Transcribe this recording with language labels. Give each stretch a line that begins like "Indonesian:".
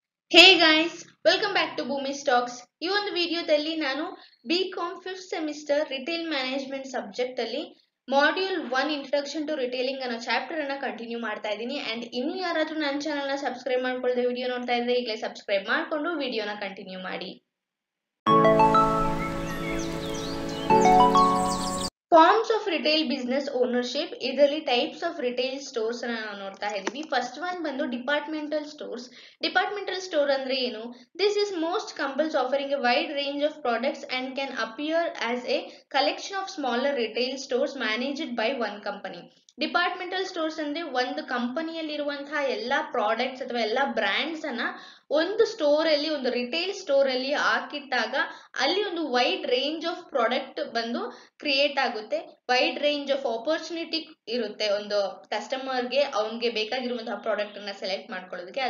English: Hey guys, welcome back to Boomy Stocks.
Kannada: ಈ ಒಂದು ವಿಡಿಯೋದಲ್ಲಿ ನಾನು BCom 5th semester retail management subject ಅಲ್ಲಿ ಮಾಡ್ಯೂಲ್ 1 ಇಂಟ್ರೊಡಕ್ಷನ್ ಟು ರಿಟೇಲಿಂಗ್ ಅನ್ನೋ ಚಾಪ್ಟರ್ ಅನ್ನ ಕಂಟಿನ್ಯೂ ಮಾಡ್ತಾ ಇದ್ದೀನಿ. ಅಂಡ್ ಇನ್ನು ಯಾರಾದ್ರೂ ನನ್ನ ಚಾನೆಲ್ ನ ಸಬ್ಸ್ಕ್ರೈಬ್ ಮಾಡ್ಕೊಳ್ಳದೆ ವಿಡಿಯೋ ನೋಡ್ತಾ ಇದ್ರೆ ಈಗಲೇ ಸಬ್ಸ್ಕ್ರೈಬ್ ಮಾಡ್ಕೊಂಡು ವಿಡಿಯೋನ ಕಂಟಿನ್ಯೂ ಮಾಡಿ.
English: Forms of retail business ownership.
Kannada: ಇದರಲ್ಲಿ
English: types of retail stores
Kannada: ಅನ್ನ ನಾವು ನೋಡ್ತಾ ಇದ್ದೀವಿ. ಫಸ್ಟ್ ಒನ್ ಬಂದು ಡಿಪಾರ್ಟ್ಮೆಂಟಲ್ ಸ್ಟೋರ್ಸ್. ಡಿಪಾರ್ಟ್ಮೆಂಟಲ್ ಸ್ಟೋರ್ ಅಂದ್ರೆ ಏನು?
English: This is most companies offering a wide range of products and can appear as a collection of smaller retail stores managed by one company.
Kannada: Departmental stores ಅಂದ್ರೆ ಒಂದು ಕಂಪನಿಯಲ್ಲಿರುವಂತಹ ಎಲ್ಲಾ products ಅಥವಾ ಎಲ್ಲಾ brands ಅನ್ನ ಒಂದು store ಅಲ್ಲಿ, ಒಂದು ರಿಟೇಲ್ ಸ್ಟೋರ್ ಅಲ್ಲಿ ಹಾಕಿಟ್ಟಾಗ ಅಲ್ಲಿ ಒಂದು ವೈಡ್ ರೇಂಜ್ ಆಫ್ ಪ್ರಾಡಕ್ಟ್ ಬಂದು ಕ್ರಿಯೇಟ್ ಆಗುತ್ತೆ. ವೈಡ್ ರೇಂಜ್ ಆಫ್ ಆಪರ್ಚುನಿಟಿ ಇರುತ್ತೆ ಒಂದು ಕಸ್ಟಮರ್ಗೆ ಅವನ್ಗೆ ಬೇಕಾಗಿರುವಂತಹ ಪ್ರಾಡಕ್ಟ್ ಅನ್ನ ಸೆಲೆಕ್ಟ್ ಮಾಡ್ಕೊಳ್ಳೋದಕ್ಕೆ.